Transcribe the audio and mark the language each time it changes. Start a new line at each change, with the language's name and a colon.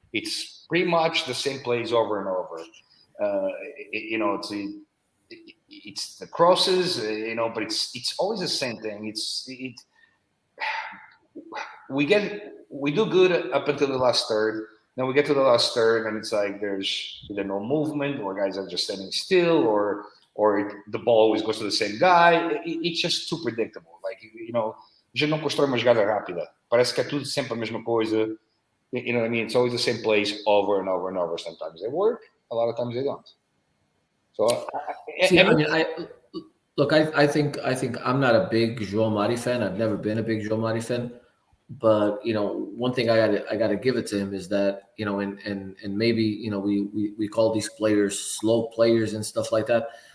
English: It's pretty much the same plays over and over. It's the crosses, but it's always the same thing. We do good up until the last third. Then we get to the last third, and it's like there's either no movement, or guys are just standing still, or the ball always goes to the same guy. It's just too predictable.
Portuguese: Like, a gente não constrói uma jogada rápida. Parece que é tudo sempre a mesma coisa.
English: You know what I mean? It's always the same plays over and over and over. Sometimes they work, a lot of times they don't. So, I think I'm not a big João Mari fan. I've never been a big João Mari fan. But one thing I gotta give it to him is that and maybe we call these players slow players and stuff like that.